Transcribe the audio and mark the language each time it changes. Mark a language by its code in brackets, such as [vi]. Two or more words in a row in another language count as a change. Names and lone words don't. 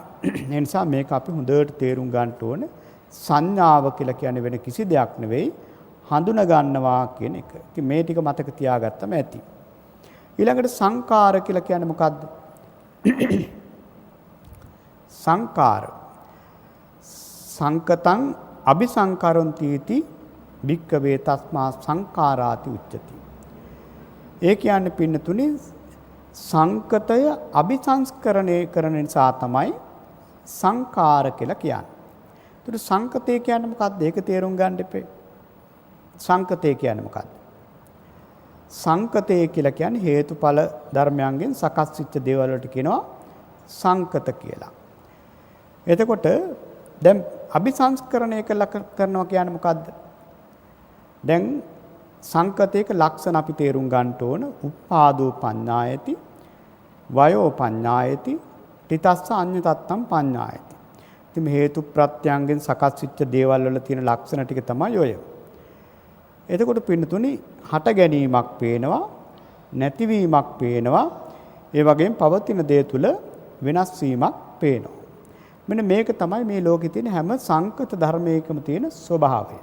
[si] ඒ නිසා මේක අපි හොඳට තේරුම් ගන්න ඕනේ. සංඥාව කියලා කියන්නේ වෙන කිසි දෙයක් නෙවෙයි හඳුන ගන්නවා කියන එක. ඉතින් මේ ටික මතක තියාගත්තම ඇති. ඊළඟට සංකාර කියලා කියන්නේ මොකද්ද? [pi] සංකාර සංකතං අபிසංකරොන්ති භික්කවේ තස්මා සංකාරාති උච්චති. [si] ඒ කියන්නේ පින්නතුනේ සංකතය අபிසංස්කරණය කරන නිසා තමයි සංකාර කියලා කියන්නේ. ඒතර සංකතය කියන්නේ මොකක්ද? ඒක තේරුම් ගන්න දෙපේ. සංකතය කියන්නේ මොකක්ද? සංකතය කියලා කියන්නේ හේතුඵල ධර්මයන්ගෙන් සකස් වෙච්ච දේවල් වලට කියනවා සංකත කියලා. එතකොට දැන් අபிසංස්කරණය කරනවා කියන්නේ මොකද්ද? දැන් සංකතයක ලක්ෂණ අපි තේරුම් ගන්න ඕන. [pi] උප්පාදෝ පඤ්ඤායති, වයෝ පඤ්ඤායති, තිතස්ස අඤ්ඤ තත්තම් පඤ්ඤායති. [si] ඉතින් මේ හේතු ප්‍රත්‍යයන්ගෙන් සකස් වෙච්ච දේවල් වල තියෙන ලක්ෂණ ටික තමයි ඔය. එතකොට පින්නතුනි හට ගැනීමක් පේනවා, නැතිවීමක් පේනවා, ඒ වගේම පවතින දේ තුල වෙනස් වීමක් පේනවා. මෙන්න මේක තමයි මේ ලෝකේ තියෙන හැම සංකත ධර්මයකම තියෙන ස්වභාවය.